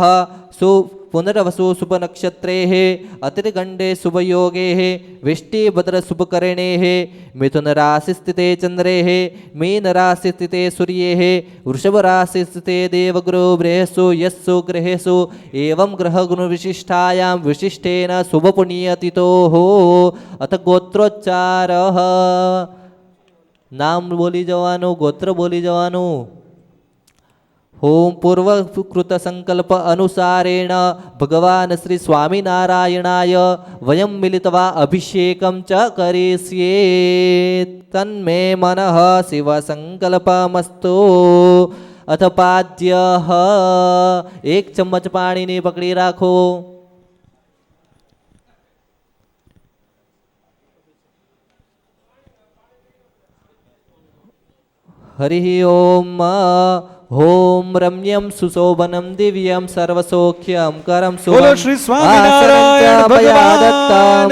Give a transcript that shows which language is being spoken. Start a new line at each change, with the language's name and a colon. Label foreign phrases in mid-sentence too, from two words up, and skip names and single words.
Sanskrit: पुनर्वसु शुभ नक्षत्रे अतिर्गंडे शुभ योगे विष्टिभद्र शुभ करणे मिथुन राशि स्थिते चंद्रे मीन राशि स्थिते सूर्ये वृषभ राशि स्थिते देवगुरु बृहस्सु यस्सु ग्रहेषु एवं ग्रह गुण विशिष्टायां विशिष्टेन शुभ पुण्यतिथोः अथ गोत्रोच्चारः
Gujarati: નામ બોલી જવાનું ગોત્ર બોલી જવાનું.
Sanskrit: ओम पूर्वकृत संकल्प अनुसारेण भगवान श्री स्वामीनारायणाय वयं मिलित्वा अभिषेकं च करिष्ये. तन्मे मनः शिव संकल्पमस्तु. अथ पाद्यः
Gujarati: એક ચમચ પાણીને પકડી રાખો.
Sanskrit: हरि ओम ओम रम्यं सुशोभनं दिव्यं सर्वसौख्यं करं
Hindi: बोलो श्री स्वामीनारायण भगवान